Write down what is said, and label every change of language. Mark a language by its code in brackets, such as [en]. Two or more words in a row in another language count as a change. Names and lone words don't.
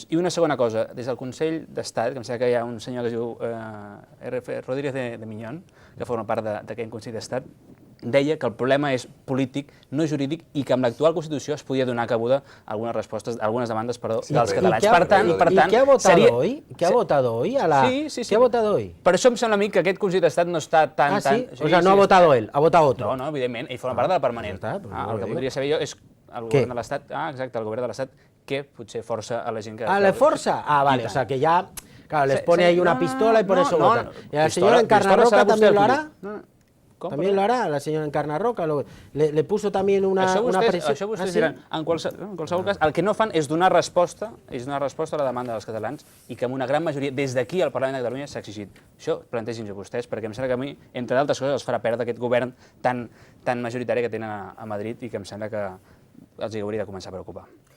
[ca] I una segona cosa, des del Consell d'Estat, que em sembla que hi ha un senyor que es diu Rodríguez de Miñón, que forma part d'aquest Consell d'Estat, deia que el problema és polític, no jurídic, i que amb l'actual Constitució es podia donar cabuda a algunes demandes dels catalans. Per tant, [es] ¿Y qué ha votado hoy? ¿Qué ha votado hoy? Sí. ¿Qué ha votado hoy? [ca] Per això em sembla a mi que aquest Consell d'Estat no està tan... Ah, sí? [es] O sea, no ha votado él, ha votado otro. [ca] No, evidentment, ell forma part de la permanent. El que podria saber jo és el govern de l'Estat, exacte, el govern de l'Estat, que potser força a la gent que... [es] ¿Ah, le forza? Ah, vale, o sea, que ya, claro, les pone ahí una pistola y por eso votan. ¿Y la señora Encarna Roca también lo hará? ¿También lo hará la senyora Encarna Roca? Le puso también una presión. [ca] Això vostès diran, en qualsevol cas, el que no fan és donar resposta a la demanda dels catalans i que amb una gran majoria, des d'aquí al Parlament de Catalunya, s'ha exigit. Això plantegin-ho vostès, perquè em sembla que a mi, entre d'altres coses, els farà perdre aquest govern tan majoritari que tenen a Madrid i que em sembla que els hauria de començar a preocupar.